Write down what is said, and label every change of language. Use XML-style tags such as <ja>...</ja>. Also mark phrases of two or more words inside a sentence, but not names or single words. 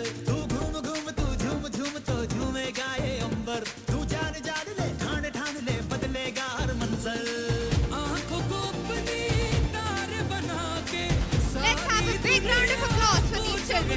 <hi>तू घूम घूम तू झूम झूम तो झूमेगा ये अंबर। तू जान जान ले, ठान ठान ले, बदलेगा हर मंजर। आंखों को अपनी तार बना के,</hi> <en>Let's have a big round of applause for these children.</en>